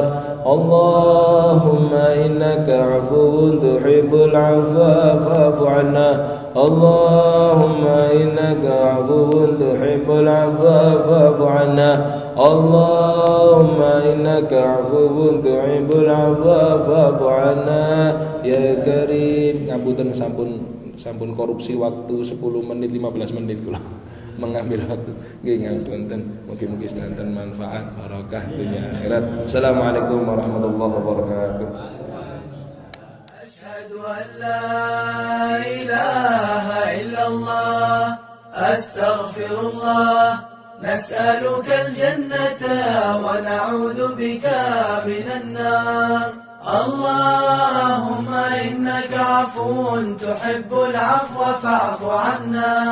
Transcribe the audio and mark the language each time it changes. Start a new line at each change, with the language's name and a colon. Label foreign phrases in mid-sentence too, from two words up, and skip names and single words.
Arabic: اللهم إنك عفو تحب العفو فاعف عنا. اللهم إنك عفو تحب العفو فاعف عنا. اللهم إنك عفو تحب العفو فاعف عنا يا كريم.
Javanese: Ngapunten sampun
Indonesian: korupsi waktu 10 menit 15 menit
Javanese: kula
Indonesian: mengambil waktu.
Javanese: Nggih ngapunten. Mugi-mugi sedanten manfaat barokah dunia akhirat.
Arabic: السلام عليكم ورحمة الله وبركاته. أشهد أن لا إله أستغفر الله نسألك الجنة ونعوذ بك من النار اللهم إنك عفو تحب العفو فاعف عنا